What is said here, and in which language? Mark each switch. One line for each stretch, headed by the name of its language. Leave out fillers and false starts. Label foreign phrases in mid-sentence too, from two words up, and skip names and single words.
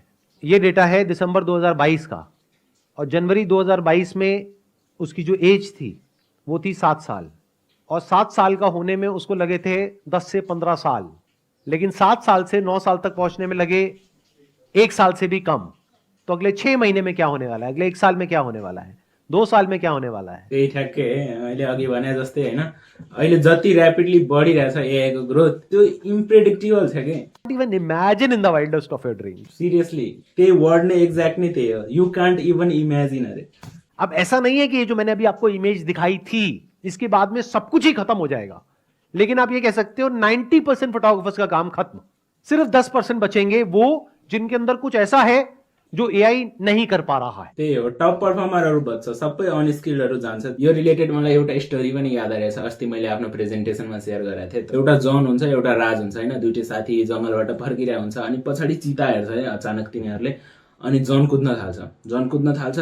Hindi: ये डेटा है दिसंबर 2022 का, और जनवरी 2022 में उसकी जो एज थी वो थी 7 साल. और 7 साल का होने में उसको लगे थे 10 से 15 साल. लेकिन 7 साल से 9 साल तक पहुंचने में लगे 1 साल से भी कम. तो अगले 6 महीने में क्या होने वाला है, अगले 1 साल में क्या होने वाला है, 2 साल में क्या होने वाला है.
Nepali: त्यही ठ्याक्कै अहिले अघि भने जस्तै होइन, अहिले जति र्यापिडली बढिरहेछ एआई को ग्रोथ त्यो इम्प्रेडिक्टेबल छ के.
English: Even imagine in the wildest of your dreams.
Nepali: सिरियसली त्यही वर्ड नै एक्ज्याक्ट नै त्यही हो.
English: You can't even imagine. अरे
Hindi: अब ऐसा नहीं है कि ये जो मैंने अभी आपको इमेज दिखाई थी इसके बाद में सब कुछ ही खत्म हो जाएगा. लेकिन आप ये कह सकते हो 90% फोटोग्राफर्स का काम खत्म. सिर्फ 10% बचेंगे वो जिनके अंदर कुछ ऐसा है जो एआई नहीं कर पा रहा है।
Nepali: त्यही हो, टप पर्फर्मरहरू बच्छ, सबै अनस्किल्डहरू जान्छ। यो रिलेटेड मलाई एउटा स्टोरी पनि याद आइरहेछ, अस्ति मैले आफ्नो प्रेजेन्टेसनमा सेयर गरेको थिएँ। एउटा जन हुन्छ, एउटा राज हुन्छ होइन, दुइटै साथी जङ्गलबाट फर्किरहेको हुन्छ। अनि पछाडि चिता हेर्छ है अचानक तिनीहरूले, अनि जन कुद्न थाल्छ।